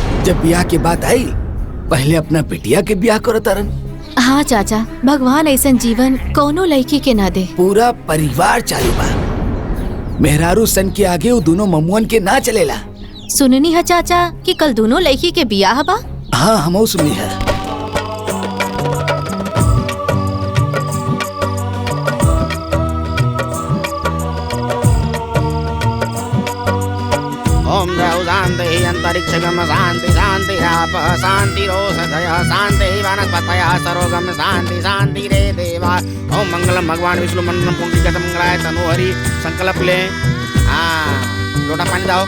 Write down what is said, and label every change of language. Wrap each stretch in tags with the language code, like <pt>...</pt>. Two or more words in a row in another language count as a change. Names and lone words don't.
<bho>जब ब्याह के बात आई, पहले अपना बिटिया के ब्याह करो तारन। हाँ चाचा, भगवान ऐसा जीवन कोनो लड़की के ना दे। पूरा परिवार चालू बा। मेहरारू सन के आगे वो दोनों ममुअन के ना चलेला। सुननी है चाचा कि कल दोनों लड़की के ब्याह बा? हाँ हमो सुनी है।</bho> <sa>ओम द्रौ शान्तिः अन्तरिक्षगम शान्ति शान्तिराप शान्तिरोषधयः शान्तिः वनस्पतयः सर्वगम शान्ति शान्तिरे देवा। ओम मंगलम भगवान विष्णु मंडलम पुंडरीकाक्ष मंगलाय तनोहरि।</sa> <bho>संकल्प लें। हाँ लोटा पानी दाओ।</bho>